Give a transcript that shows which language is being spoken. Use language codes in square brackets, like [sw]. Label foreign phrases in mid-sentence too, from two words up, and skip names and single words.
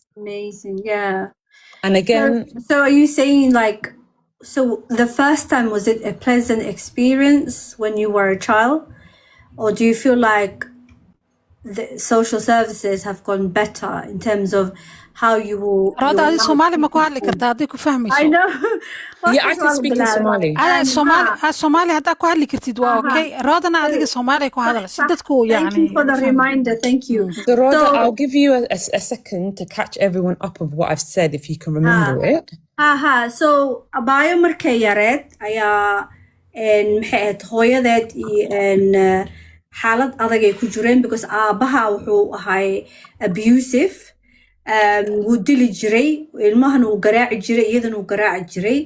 [en] Amazing, yeah. And again, so are you saying like, so the first time, was it a pleasant experience when you were a child, or do you feel like the social services have gone better in terms of how you will? Roda, [so] adi Somali ma ku hadli kartaa haddii ku fahmayso? [en] I know. Yeah, I can speak in Somali. [so] Somali haddaa ku hadli kartid waa okay. Rodana adiga Somali ku hadal si dadku yani. [en] Thank you for the reminder. Thank you. So Roda, I'll give you a second to catch everyone up of what I've said if you can remember it. [so] So abaayo markay yareed ayaa maxay ahayd hooyadeed iyo xaalad adag ay ku jireen because aabaha wuxuu ahay abusive. Wuu dili jiray, ilmahana wuu garaaci jiray, iyadana wuu garaaci jiray.